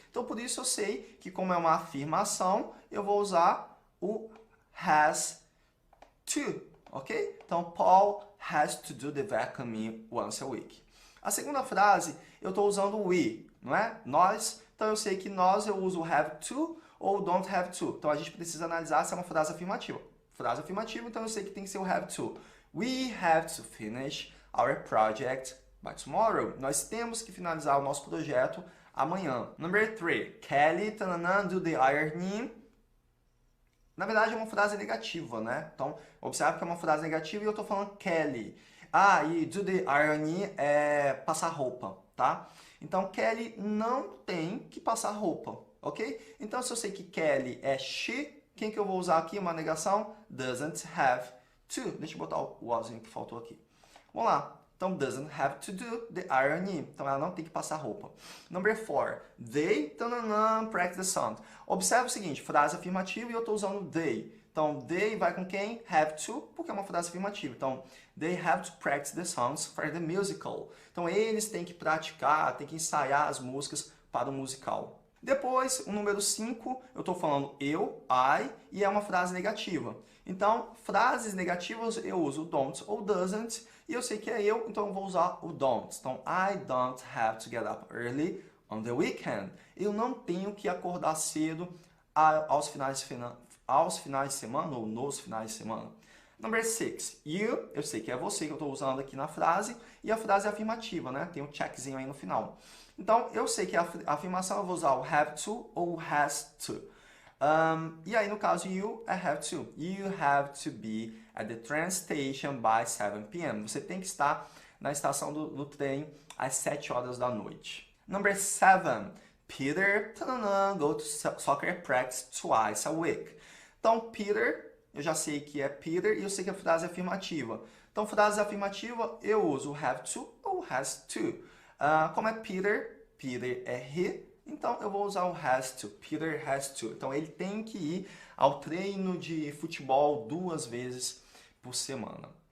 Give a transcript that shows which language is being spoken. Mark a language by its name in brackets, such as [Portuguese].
[Portuguese] Então, por isso eu sei que como é uma afirmação, eu vou usar o has to, ok? Então, [English] Paul has to do the vacuuming once a week. [Portuguese] A segunda frase, eu estou usando we, não é? Nós. Então, eu sei que nós eu uso have to ou don't have to. Então, a gente precisa analisar se é uma frase afirmativa. Frase afirmativa, então eu sei que tem que ser o have to. [English] We have to finish our project by tomorrow. [Portuguese] Nós temos que finalizar o nosso projeto amanhã. Number 3. [English] Kelly do the ironing. [Portuguese] Na verdade, é uma frase negativa, né? Então, observe que é uma frase negativa e eu estou falando Kelly. Ah, e do the ironing é passar roupa, tá? Então, Kelly não tem que passar roupa, ok? Então, se eu sei que Kelly é she, quem que eu vou usar aqui? Uma negação? Doesn't have to. Deixa eu botar o wasn't que faltou aqui. Vamos lá. [English] Então, doesn't have to do the ironing. [Portuguese] Então, ela não tem que passar roupa. [English] Number 4. They practice the sound. [Portuguese] Observe o seguinte, frase afirmativa e eu estou usando they. Então, they vai com quem? Have to, porque é uma frase afirmativa. [English] Então, they have to practice the sounds for the musical. [Portuguese] Então, eles têm que praticar, têm que ensaiar as músicas para o musical. Depois, o número 5, eu estou falando eu, I, e é uma frase negativa. Então, frases negativas eu uso don't ou doesn't, e eu sei que é eu, então eu vou usar o don't. [English] Então, I don't have to get up early on the weekend. [Portuguese] Eu não tenho que acordar cedo aos finais de semana ou nos finais de semana. Number 6, you, eu sei que é você que eu estou usando aqui na frase, e a frase é afirmativa, né? Tem um checkzinho aí no final. Então, eu sei que a afirmação eu vou usar o have to ou has to. E aí, no caso, you é have to. [English] You have to be at the train station by 7 p.m. [Portuguese] Você tem que estar na estação do trem às 7 horas da noite. [English] Number 7. Peter go to soccer practice twice a week. [Portuguese] Então, Peter, eu já sei que é Peter e eu sei que a frase é afirmativa. Então, frase afirmativa, eu uso have to ou has to. Como é Peter, Peter é he, então eu vou usar o has to. Peter has to. Então, ele tem que ir ao treino de futebol 2 vezes por semana.